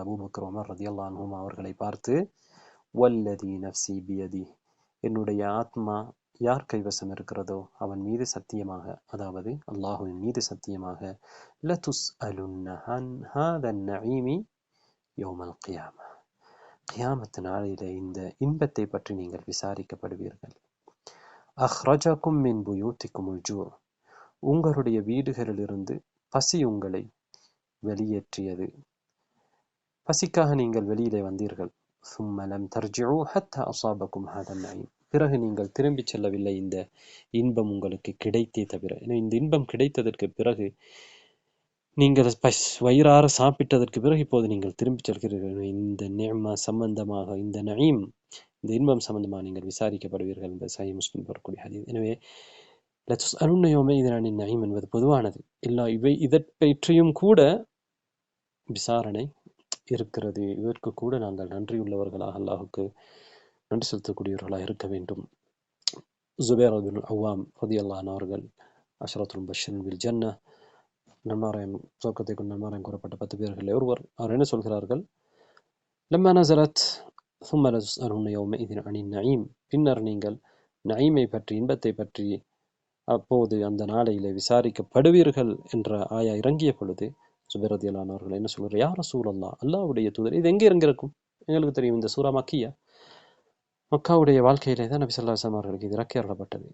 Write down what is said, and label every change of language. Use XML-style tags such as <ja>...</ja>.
<ta>Abu Bakr, Umar ரலியல்லாஹு அன்ஹும் அவர்களை பார்த்து,</ta> <ar>வல்லதி நஃப்ஸி பியதி,</ar> <ta>என்னுடைய ஆத்மா யார் கைவசம் இருக்கிறதோ அவன் மீது சத்தியமாக, அதாவது அல்லாஹ்வின் மீது சத்தியமாக,</ta> <ar>லதுஸ்அலுன்ன அன் ஹாதன் நஈமி யௌமல் கியாமா,</ar> <ta>கியாமத் நாளிலே இந்த இன்பத்தை பற்றி நீங்கள் விசாரிக்கப்படுவீர்கள்.</ta> <ar>அஹ்ரஜகும் மின் புயூத்திக்குமுல் ஜூ,</ar> <ta>உங்களுடைய வீடுகளிலிருந்து பசி உங்களை வெளியேற்றியது. பசிக்காக நீங்கள் வெளியிலே வந்தீர்கள்.</ta> <ar>ثم لم ترجعوا حتى أصابكم هذا النعيم.</ar> <ta>பிறகு நீங்கள் திரும்பிச் செல்லவில்லை, இந்த இன்பம் உங்களுக்கு கிடைத்தே தவிர. இந்த இன்பம் கிடைத்ததற்கு பிறகு, நீங்கள் வயிறார சாப்பிட்டதற்கு பிறகு இப்போது நீங்கள் திரும்பிச் செல்கிறீர்கள். இந்த நிஅமா சம்பந்தமாக, இந்த நயீம், இந்த இன்பம் சம்பந்தமாக நீங்கள் விசாரிக்கப்படுவீர்கள் என்பது சஹீஹ் முஸ்லிம் வரக்கூடிய ஹதீஸ். எனவே</ta> <ar>லதுஸ்அலுன்ன யௌமஇதின் அனின் நயீம்</ar> <ta>என்பது பொதுவானது. இதை பற்றியும் கூட விசாரணை இருக்கிறது. இதற்கு கூட நாங்கள் நன்றியுள்ளவர்களாக, அல்லாஹுக்கு நன்றி செலுத்தக்கூடியவர்களாக இருக்க வேண்டும். ஜுபைர் பின் அவ்வாம் ரலியல்லாஹு அன்ஹு அவர்கள்</ta> <ar>அஷ்ரத்துல் முபஷ்ஷிரீன் பில் ஜன்னah,</ar> <ta>நன்மாராயம் சொர்க்கத்தை கொண்டு நன்மாராயம் கூறப்பட்ட 10 பேர்களில் ஒருவர். அவர் என்ன சொல்கிறார்கள்?</ta> <ar>லம்மா நஸலத் ثم لتسألن يومئذ عن النعيم.</ar> <ta>பின்னர் நீங்கள் நயீமை பற்றி, இன்பத்தை பற்றி அப்போது அந்த நாளையிலே விசாரிக்கப்படுவீர்கள் என்ற ஆயா இறங்கிய பொழுது ஜுபைர் ரலியல்லாஹு அன்ஹு அவர்கள் என்ன சொல்கிறார்? யா ரசூலல்லாஹ், அல்லாஹ்வுடைய தூதர், இது எங்கே இறங்கியிருக்கும்? எங்களுக்கு தெரியும், இந்த சூரா மக்கியா, மக்காவுடைய வாழ்க்கையிலே தான் நபி ஸல்லல்லாஹு அலைஹி வஸல்லம் அவர்களுக்கு இது இறக்கி அருளப்பட்டது.</ta>